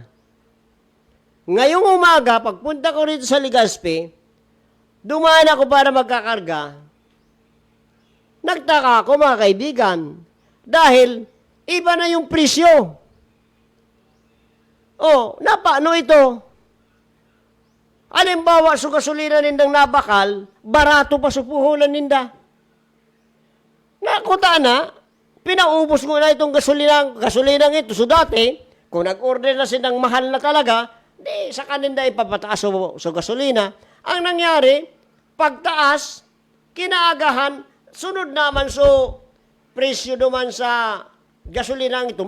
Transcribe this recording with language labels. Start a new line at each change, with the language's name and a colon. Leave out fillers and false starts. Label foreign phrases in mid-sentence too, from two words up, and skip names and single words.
Filipino: Ngayong umaga, pagpunta ko rito sa Legazpi, dumaan ako para magkakarga. Nagtaka ako mga kaibigan dahil iba na yung presyo. Paano ito? Halimbawa,
Bikol: sa gasolina nindang nabakal, barato pa sa puhulan ninda.
Filipino: Nakuta na, pinaubos mo na itong gasolinang ito. So dati, kung nag-order na silang mahal na talaga, di sa kaninda ipapataas sa gasolina. Ang nangyari, pagtaas, kinaagahan, sunod naman presyo naman sa gasolinang ito.